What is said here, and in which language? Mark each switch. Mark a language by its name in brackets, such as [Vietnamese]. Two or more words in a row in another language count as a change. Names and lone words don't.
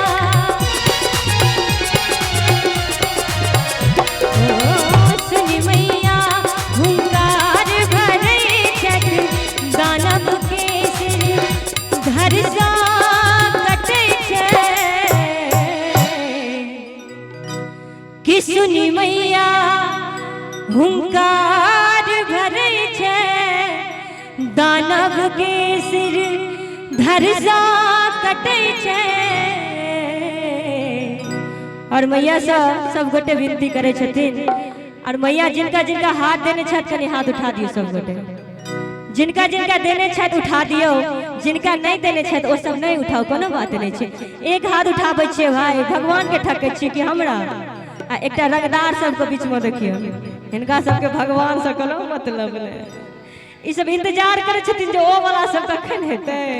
[Maithili] सुनी मैया हुंकार भरे छठ दानव के सिर धर जा कटे कि सुनी मैया हुंकार भरे छे दानव के सिर धरजा कटे छे। और मैया सब गोटे विनती करे छथिन और मैया जिनका जिनका हाथ देने छथ कनी हाथ उठा दियो सब गोटे जिनका जिनका देने छथ उठा दियो जिनका नहीं देने छथ ओ सब नहीं उठाओ कोनो बात नहीं छे एक हाथ उठाबै छे भाई भगवान के ठकै छी कि हमरा आ एकटा रंगदार सबके बीच में देखियो हिनका सबके भगवान से कोनो मतलब नहीं ई सब इंतजार करे छथिन जे ओ वाला सब कखन हेतै